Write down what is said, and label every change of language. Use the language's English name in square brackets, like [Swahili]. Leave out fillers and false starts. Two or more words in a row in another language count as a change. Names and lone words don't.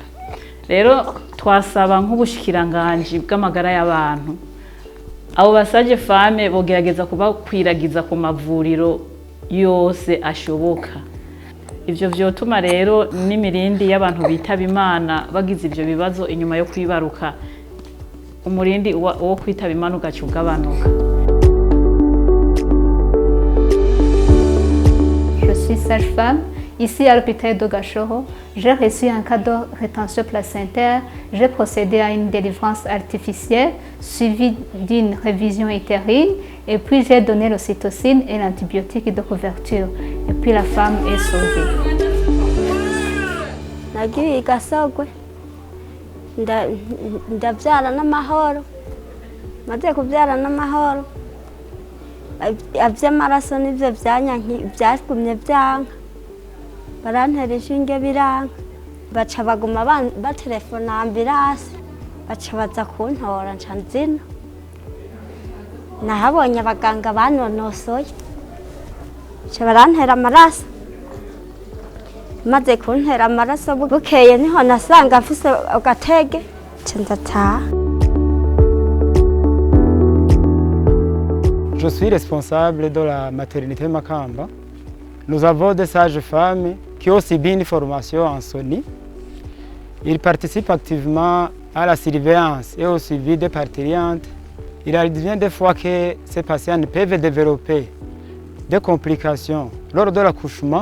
[Rundi] Rero twasaba nk'ubushikiranganje bw'amagara y'abantu, abo basage-femme bogerageza kubakwiragiza ku mavuriro yose ashoboka. Ivyo vyotuma rero n'imirindi y'abantu bitaba Imana bagize ivyo bibazo inyuma yo kwibaruka, umurindi wo kwitaba Imana ugaca ugabanuka. [French] Je suis sage-femme ici à l'hôpital de Gashoho. J'ai reçu un cas de rétention placentaire. J'ai procédé à une délivrance artificielle suivie d'une révision utérine et puis j'ai donné l'ocytocine et l'antibiotique de couverture. Et puis la femme est sauvée. [Rundi] Nagiye Gasogwe ndabyara n'amahoro, maze kubyara n'amahoro aby'amaraso n'ibyo byagumye byanka, barantera inshinge biranga, baca baguma batelefona ambulance, baca baza kuntora nca nzina. Nahabonye abaganga banonosoye, baca barantera amaraso, maze kuntera amaraso bukeye niho nasanga afise agatege nca ndataha. [French] Je suis responsable de la maternité Makamba. Nous avons des sages-femmes qui ont aussi bien une formation en SONI. Ils participent activement à la surveillance et au suivi des parturientes. Il arrive des fois que ces patients peuvent développer des complications lors de l'accouchement.